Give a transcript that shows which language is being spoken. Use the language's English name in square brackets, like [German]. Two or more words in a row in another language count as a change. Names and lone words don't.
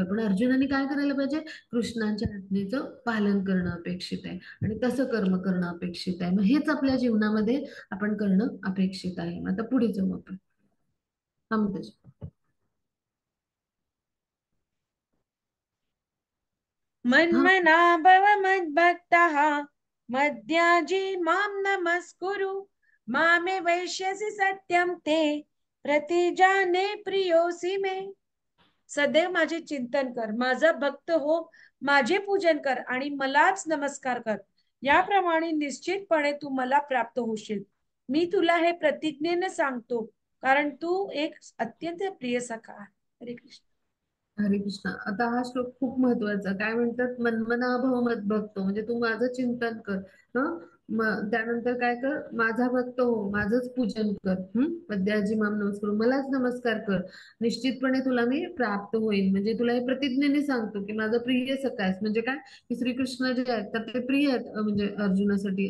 [Marathi] पण अर्जुनाने काय करायला पाहिजे, कृष्णांच्या आज्ञेचं पालन करणं अपेक्षित आहे आणि तसं कर्म करणं अपेक्षित आहे. मग हेच आपल्या जीवनामध्ये आपण करणं अपेक्षित आहे. मग आता पुढे जाऊ आपण. अमृतेश. हा. [Sanskrit] मन्मना भव मद्भक्तः मद्याजी मां नमस्कुरु मामे वैश्यसि सत्यं ते प्रतिजाने प्रियोसी मे. [Marathi] सदैव माझे चिंतन कर, माझा भक्त हो, माझे पूजन कर आणि मलाच नमस्कार कर. याप्रमाणे निश्चितपणे तू मला प्राप्त होशील. मी तुला हे प्रतिज्ञेने सांगतो, कारण तू एक अत्यंत प्रिय सखा आहे. हरे कृष्ण. हरे कृष्ण. आता हा श्लोक खूप महत्वाचा. काय म्हणतात, [Sanskrit] मन्मना भव मद्भक्तो [Marathi] म्हणजे तू माझं चिंतन कर. हं मग त्यानंतर काय कर, माझा भक्त हो, माझंच पूजन कर. [Sanskrit] पद्याजी माम नमस्कार, [Marathi] मलाच नमस्कार कर. निश्चितपणे तुला मी प्राप्त होईल. म्हणजे तुला हे प्रतिज्ञेने सांगतो की माझं प्रिय सखा आहेस. म्हणजे काय, की श्रीकृष्ण जे आहेत तर ते प्रिय आहेत म्हणजे अर्जुनासाठी.